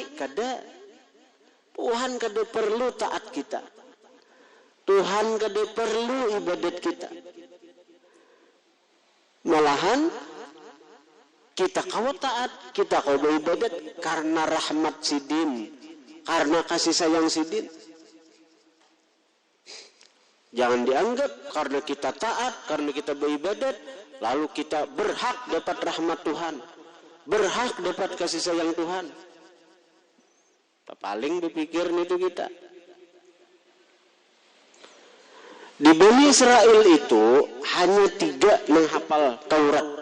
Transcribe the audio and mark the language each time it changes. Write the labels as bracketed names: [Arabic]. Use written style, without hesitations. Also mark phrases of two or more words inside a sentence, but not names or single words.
[Banjar] Kada, Tuhan kada perlu taat kita, Tuhan kada perlu ibadat kita. Malahan kita kau taat, kita kau beribadat karena rahmat sidin, karena kasih sayang sidin. [Indonesian] Jangan dianggap karena kita taat, karena kita beribadat, lalu kita berhak dapat rahmat Tuhan, berhak dapat kasih sayang Tuhan. Paling dipikir itu kita. Di Bani Israel itu hanya 3 menghafal Taurat.